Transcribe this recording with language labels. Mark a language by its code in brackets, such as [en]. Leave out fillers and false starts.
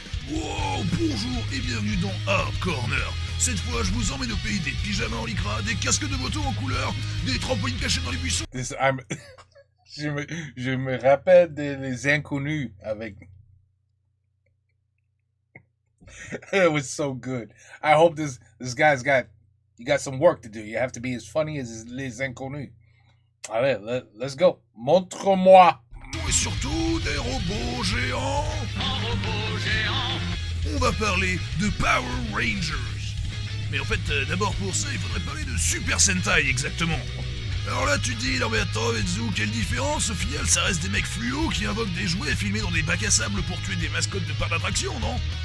[fr] Wow, bonjour et bienvenue dans Hard Corner. Cette fois, je vous emmène au pays des pyjamas en lycra, des casques de moto en couleur, des trampolines cachées dans les buissons. Je me rappelle des inconnus avec. [en] It was so good. I hope this guy's got some work to do. You have to be as funny as les inconnus. [fr] Allez, [en] let's go. [fr] Montre-moi. Et surtout des robots géants. On va parler de Power Rangers. Mais en fait, d'abord pour ça, il faudrait parler de Super Sentai exactement. Alors là, tu te dis, non mais attends, Vetsu, quelle différence? Au final, ça reste des mecs fluos qui invoquent des jouets filmés dans des bacs à sable pour tuer des mascottes de parcs d'attraction, non?